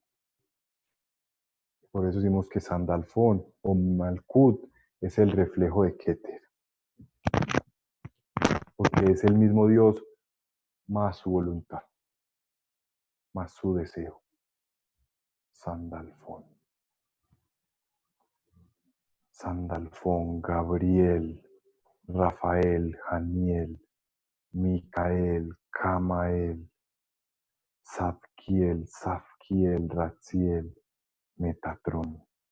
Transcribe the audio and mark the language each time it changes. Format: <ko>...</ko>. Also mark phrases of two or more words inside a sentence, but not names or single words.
<es>Por eso decimos que Sandalfón o Malkut es el reflejo de Keter. Porque es el mismo Dios más su voluntad, más su deseo. Sandalfón. Sandalfón, Gabriel, Rafael, Janiel, Micael, Camael, Zadkiel, Zafkiel, Ratziel, Metatrón.</es>